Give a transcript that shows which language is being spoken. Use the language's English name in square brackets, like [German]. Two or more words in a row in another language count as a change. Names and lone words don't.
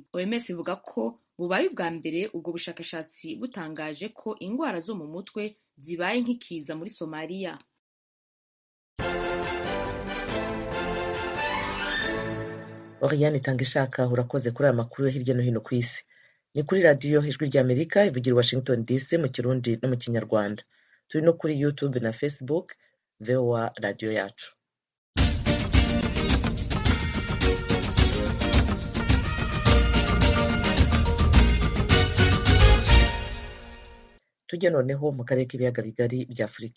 [Kinyarwanda] OMS ivuga ko bubaye ubwa mbere ubwo bushakashatsi butangaje ko ingwara zo mu mutwe zibaye nk'ikiza muri Somaliya. Oriane Itangishaka urakoze kuri aya makuru yo hirya no hino ku isi. Ni kuri radiyo ijwi ry'Amerika ivugira i Washington DC mu Kirundi no mu Kinyarwanda. Turi no kuri YouTube na Facebook VOA radio yacu. Tujya noneho mu karere k'ibiyaga bigari bya Afurika.